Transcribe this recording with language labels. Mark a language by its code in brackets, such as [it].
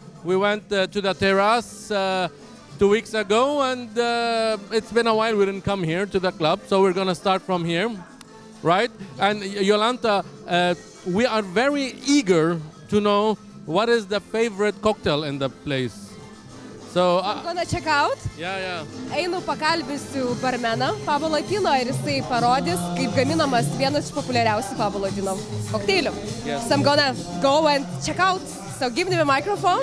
[en] We went to the terrace 2 weeks ago, and it's been a while we didn't come here to the club, so we're gonna start from here, right? And Jolanta, we are very eager to know what is the favorite cocktail in the place. So I'm gonna check out. Yeah. [lt] Einu pakalbinsiu barmeną Pablo Latino ir jisai parodys, kaip gaminamas vienas iš populiariausių Pablo Latino kokteilių. [en] Yes. So I'm gonna go and check out. So give me the microphone.